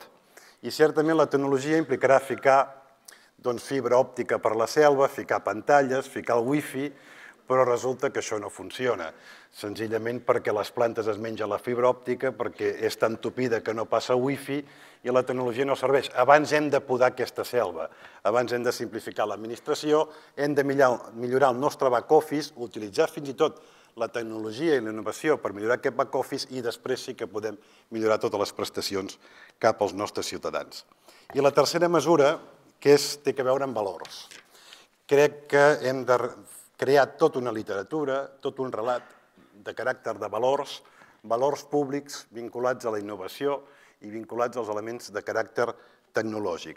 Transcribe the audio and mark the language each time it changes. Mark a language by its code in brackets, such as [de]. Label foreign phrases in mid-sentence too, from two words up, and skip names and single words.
[ca] I certament la tecnologia implicarà ficar fibra òptica per la selva, ficar pantalles, ficar el wifi, però resulta que això no funciona, senzillament perquè les plantes es mengen la fibra òptica, perquè és tan tupida que no passa wifi i la tecnologia no serveix. Abans hem de podar aquesta selva, abans hem de simplificar l'administració, hem de millorar el nostre [en] back office, [ca] utilitzar fins i tot la tecnologia i la innovació per millorar aquest [en] back office [ca] i després sí que podem millorar totes les prestacions cap als nostres ciutadans. I la tercera mesura, que té a veure amb valors. Crec que hem de crear tota una literatura, tot un relat de caràcter de valors, valors públics vinculats a la innovació i vinculats als elements de caràcter tecnològic.